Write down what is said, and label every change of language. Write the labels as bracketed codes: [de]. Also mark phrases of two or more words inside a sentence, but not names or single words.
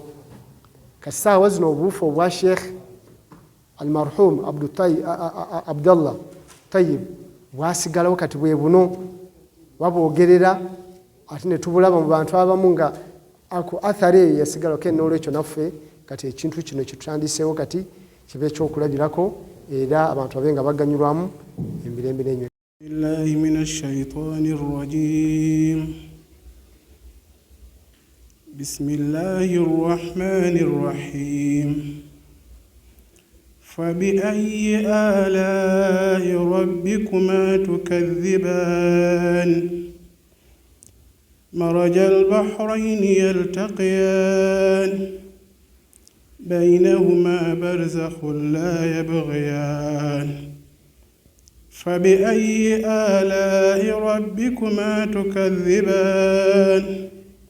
[lg] Kati saawa zino obuufu obwa Sheikh almarhum Abdallah Tayyib bwasigalawo kati bwe buno babwogerera ate ne tubulaba mu bantu abamu nga ako athari eyo yasigalawo. Ke n'olwekyo naffe kati ekintu kino kitutandiseewo kati kibe ekyokulabirako era abantu babe nga baganyulwamu emirembe n'enyo. [ar] بالله من الشيطان الرجيم. بسم الله الرحمن الرحيم. فبأي آلاء ربكما تكذبان مرج البحرين يلتقيان بينهما برزخ لا يبغيان فبأي آلاء ربكما تكذبان